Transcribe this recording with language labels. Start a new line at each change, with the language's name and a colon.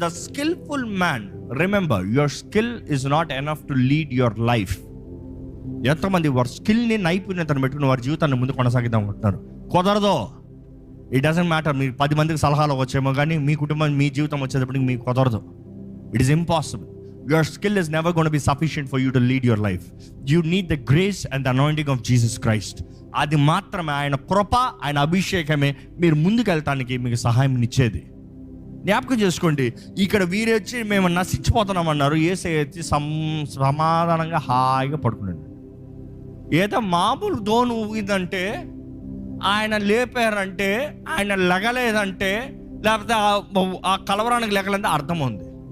English: The skilful man, remember your skill is not enough to lead your life.
Telugu: ఎంతమంది వారి స్కిల్ని, నైపుణ్యతను పెట్టుకుని వారి జీవితాన్ని ముందు కొనసాగిద్దాం అనుకుంటున్నారు. కుదరదు.
English: It doesn't matter.
Telugu: మీరు 10 మందికి సలహాలు వచ్చేమో కానీ మీ కుటుంబం, మీ జీవితం వచ్చేటప్పటికి మీకు కుదరదు.
English: It is impossible. Your skill is never going to be sufficient for you to lead your life. You need the grace and the anointing of Jesus Christ.
Telugu: అది మాత్రమే, ఆయన కృప, ఆయన అభిషేకమే మీరు ముందుకు వెళ్తానికి మీకు సహాయం ఇచ్చేది. జ్ఞాపకం చేసుకోండి, ఇక్కడ వీరు వచ్చి మేము నశించిపోతున్నాం అన్నారు. యేసయ్య వచ్చి సమాధానంగా హాయిగా పడుకున్నాడు. ఏదో మామూలు దోణి ఊగిందంటే, ఆయన లేపారంటే, ఆయన లెగలేదంటే, లేకపోతే ఆ కలవరానికి లెగలేదంటే అర్థం ఉంది.